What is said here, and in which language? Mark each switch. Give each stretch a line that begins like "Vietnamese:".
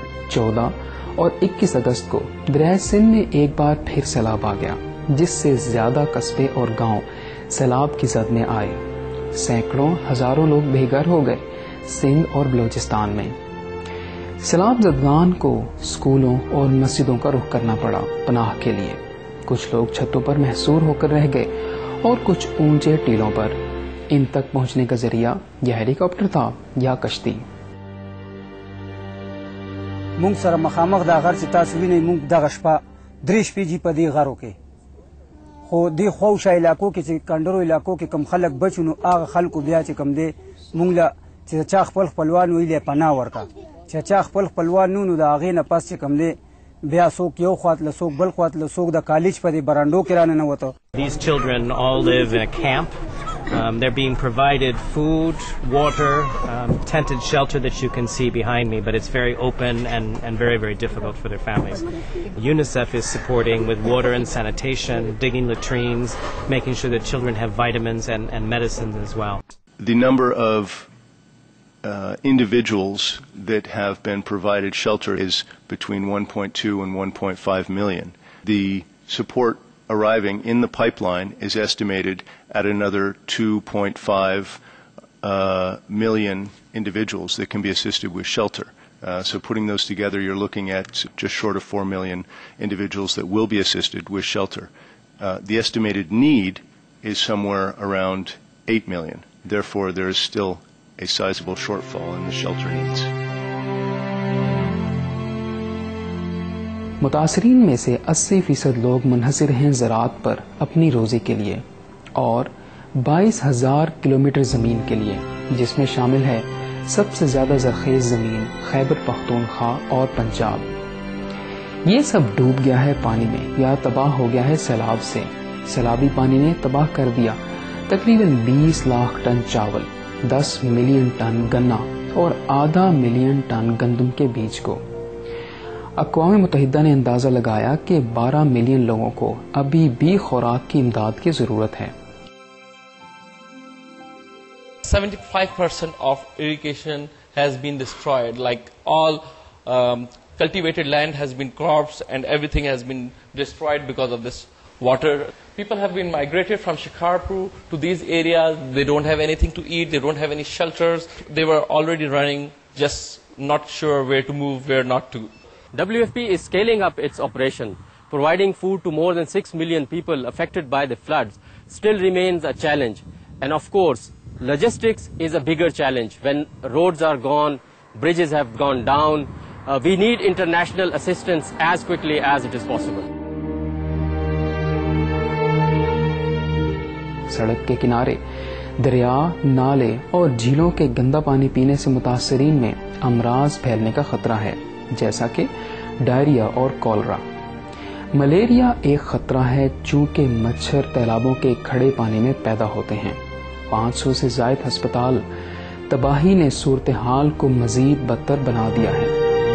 Urdu: 14 اور 21 اگست کو دریائے سندھ میں ایک بار پھر سیلاب آ گیا، جس سے زیادہ قصبے اور گاؤں سیلاب کی زد میں آئے۔ سینکڑوں ہزاروں لوگ بے گھر ہو گئے سندھ اور بلوچستان میں۔ سیلاب زدگان کو اسکولوں اور مسجدوں کا رخ کرنا پڑا پناہ کے لیے۔ کچھ لوگ چھتوں پر محصور ہو کر رہ گئے اور کچھ اونچے ٹیلوں پر۔ ان تک پہنچنے کا ذریعہ یا ہیلی کاپٹر تھا یا کشتی۔
Pashto: مونږ سره مخامخ دا غر چې تاسو وینئ مونږ دغه شپه 3 شپې جي په دې غرو کې، خو دې خواوشا علاقو کې چې کنډرو علاقو کې کم خلک بچو نو هغه خلکو بیا چې کم دی مونږ له چې چا خپل خپلوان ویلې پناه ورکړه، چې چا خپل خپلوان نو د هغې نه پس چې کم دی بیا څوک یو خواته له څوک بل خواته له څوک د کالج په دې برانډو کې راننوته.
English: These children all live in a camp. They're being provided food, water, tented shelter that you can see behind me, but it's very open and very, very difficult for their families. UNICEF is supporting with water and sanitation, digging latrines, making sure that children have vitamins and medicines as well. The number of individuals that have been provided shelter is between 1.2 and 1.5 million. The support arriving in the pipeline is estimated at another 2.5 million individuals that can be assisted with shelter. So putting those together, you're looking at just short of 4 million individuals that will be assisted with shelter. The estimated need is somewhere around 8 million. Therefore, there is still a sizable shortfall in the shelter needs.
Urdu: متاثرین میں سے 80% لوگ منحصر ہیں زراعت پر اپنی روزی کے لیے اور 22,000 کلومیٹر زمین کے لیے، جس میں شامل ہے سب سے زیادہ زرخیز زمین خیبر پختونخوا اور پنجاب۔ یہ سب ڈوب گیا ہے پانی میں یا تباہ ہو گیا ہے سیلاب سے۔ سیلابی پانی نے تباہ کر دیا تقریباً 20 لاکھ ٹن چاول، 10 ملین ٹن گنا اور 0.5 ملین ٹن گندم کے بیج کو۔ اقوام متحدہ نے اندازہ لگایا کہ 12 ملین لوگوں کو ابھی بھی خوراک کی امداد کی ضرورت ہے۔
English: 75% of irrigation has been destroyed, like all cultivated land has been crops and everything has been destroyed because of this water. People have been migrated from Shikarpur to these areas. They don't have anything to eat, they don't have any shelters. They were already running, just not sure where to move, where not to. WFP is scaling up its operation. Providing food to more than 6 million people affected by the floods still remains a challenge. And of course, logistics is a bigger challenge. When roads are gone, bridges have gone down, we need international assistance as quickly as it is possible.
Urdu: سڑک کے کنارے دریا، نالے اور جھیلوں کے گندا پانی پینے سے متاثرین میں امراض پھیلنے کا خطرہ ہے، جیسا کہ ڈائریا اور کولرا۔ ملیریا ایک خطرہ ہے چونکہ مچھر تیلابوں کے کھڑے پانی میں پیدا ہوتے ہیں۔ 500 سے زائد ہسپتال، تباہی نے صورتحال کو مزید بدتر بنا دیا ہے۔